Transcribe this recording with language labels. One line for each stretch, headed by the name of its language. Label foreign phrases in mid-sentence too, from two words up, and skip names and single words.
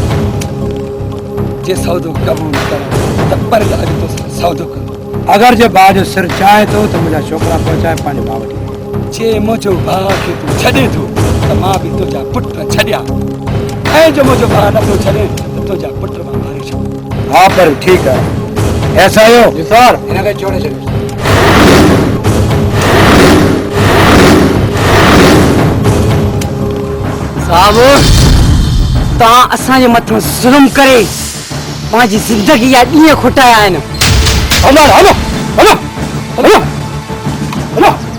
Sindhi: जे सौदो क़बूल कर त परल अॼु तोसां सौदो कर। अगर जे भाउ जो सिर चाहे तो मुंहिंजा छोकिरा पहुचाए पंहिंजे भाउ वटि। जे मुंहिंजो भाउ खे तूं छॾे थो त मां बि तुंहिंजा पुट छॾिया, ऐं जो मुंहिंजो भाउ नथो छॾे त तुंहिंजा पुट मां मारे छॾ। हा पर ठीकु आहे, ऐसा हो सर हिनखे छोड़े छॾियो। साहब तव्हां असांजे मथां ज़ुल्म करे पंहिंजी ज़िंदगी जा ॾींहं खुटाया आहिनि। हलो हलो हलो हलो हलो।